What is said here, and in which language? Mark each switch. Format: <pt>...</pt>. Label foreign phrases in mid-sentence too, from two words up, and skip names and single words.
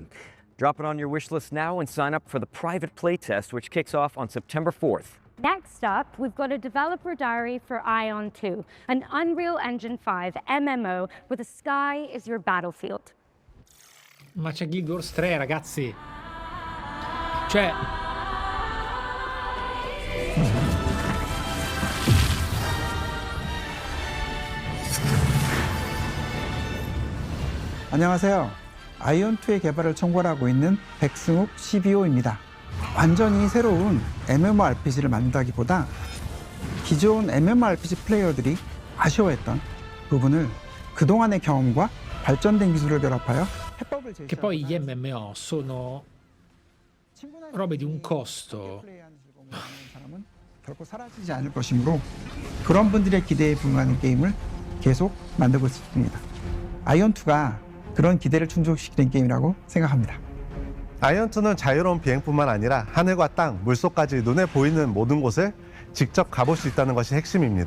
<en>Drop it on your wish list now and sign up for the private playtest, which kicks off on September 4th. Next up, we've got a developer diary for Ion 2, an Unreal Engine 5 MMO where the sky is your battlefield.</en> <it>Ma c'è Guild Wars 3, ragazzi. Cioè...</it> <ko>안녕하세요. 아이온2의 개발을 총괄하고 있는 백승욱 CBO입니다. 완전히 새로운 MMORPG를 만든다기보다 기존 MMORPG 플레이어들이 아쉬워했던 부분을 그동안의 경험과 발전된 기술을 결합하여 해법을 제시하고</ko> <it>Che poi gli MMO sono robe di un costo.</it> <ko>사람은 결코 사라지지 않을 것이므로 그런 분들의 기대에 부응하는 게임을 계속 만들고 있습니다. 아이온2가 그런 기대를 충족시키는 게임이라고 생각합니다. 아이온2는 자유로운 비행뿐만 아니라 하늘과 땅, 물속까지 눈에 보이는 모든 곳을 직접 가볼 수 있다는 것이 핵심입니다.</ko>